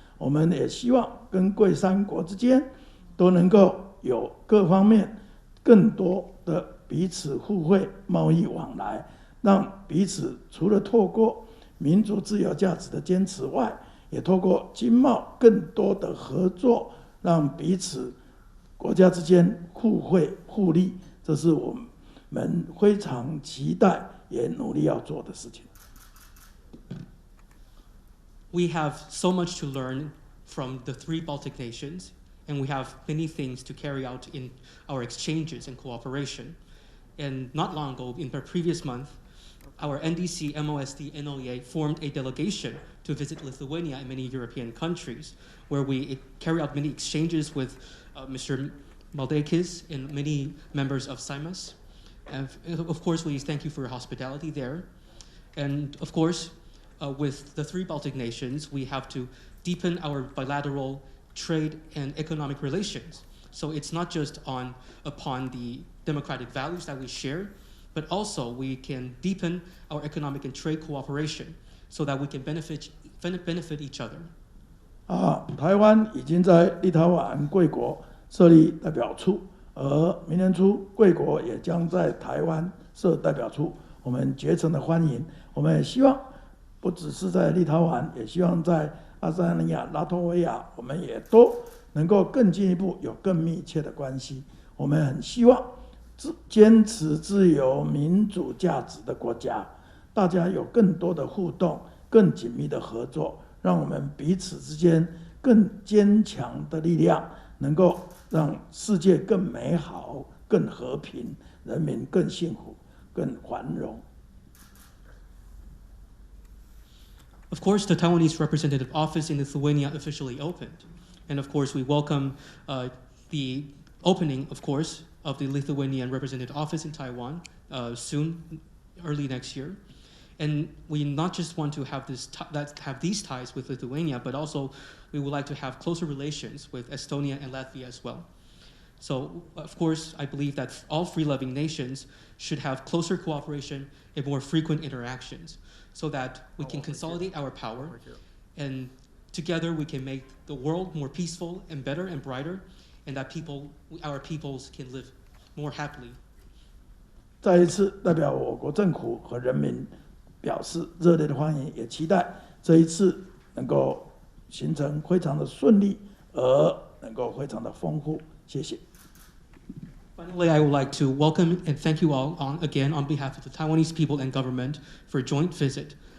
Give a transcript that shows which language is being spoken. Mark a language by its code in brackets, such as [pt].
[zh] 我们也希望跟贵3国之间都能够有各方面更多的彼此互惠贸易往来，让彼此除了透过民主自由价值的坚持外，也透过经贸更多的合作，让彼此国家之间互惠互利，这是我们非常期待也努力要做的事情。 [en] We have so much to learn from the 3 Baltic nations, and we have many things to carry out in our exchanges and cooperation. And not long ago, in the previous month, our NDC, MOSD, NOEA formed a delegation to visit Lithuania and many European countries, where we carry out many exchanges with Mr. Maldeikis and many members of SIMAS. And of course, we thank you for your hospitality there. And of course, with the 3 Baltic nations, we have to deepen our bilateral trade and economic relations. So it's not just upon the democratic values that we share, but also we can deepen our economic and trade cooperation so that we can benefit each other. [zh] 台湾已经在立陶宛贵国设立代表处，而明年初贵国也将在台湾设代表处，我们竭诚的欢迎。我们也希望不只是在立陶宛，也希望在爱沙尼亚、拉脱维亚，我们也都能够更进一步有更密切的关系。我们很希望坚持自由民主价值的国家，大家有更多的互动，更紧密的合作，让我们彼此之间更坚强的力量，能够让世界更美好、更和平，人民更幸福、更繁荣。 [en] Of course, the Taiwanese representative office in Lithuania officially opened. And of course, we welcome the opening, of course, of the Lithuanian representative office in Taiwan soon, early next year. And we not just want to have these ties with Lithuania, but also we would like to have closer relations with Estonia and Latvia as well. So, of course, I believe that all free-loving nations should have closer cooperation and more frequent interactions so that we can consolidate our power, and together we can make the world more peaceful and better and brighter, and that our peoples can live more happily. [zh] 再一次代表我国政府和人民表示热烈的欢迎，也期待这一次能够形成非常的顺利，而能够非常的丰富。谢谢。 [en] Finally, I would like to welcome and thank you all again on behalf of the Taiwanese people and government for a joint visit.